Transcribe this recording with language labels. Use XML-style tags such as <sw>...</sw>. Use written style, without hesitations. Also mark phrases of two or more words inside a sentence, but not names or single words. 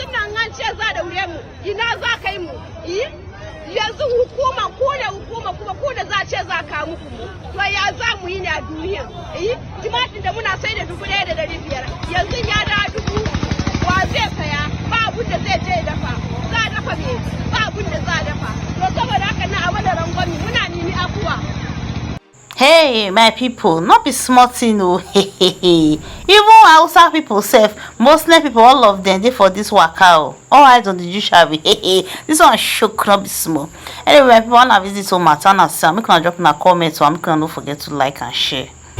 <ha>nan an ce za da wuya mu ina za kai mu yanzu hukuma ku da hukuma kuma ku da za ce za ka muku mu to ya za mu yi ne a duniya timatin da muna sai da 1,500 yanzu ya da 1000 wa zai saya ba abun da zai je dafa za a dafa me ba abun da za a dafa to saboda haka na a mana rangwami muna nemi afuwa.</ha> <pcm>Hey my people, not be small thing o. Even Hausa people sef, Muslim people, all of them dey for this waka o. All eyes on the judiciary. This one shook, not be small. Anyway, my people, wanna visit home matter na see am, make una drop una comment o, and make una no forget to like and share.</pcm>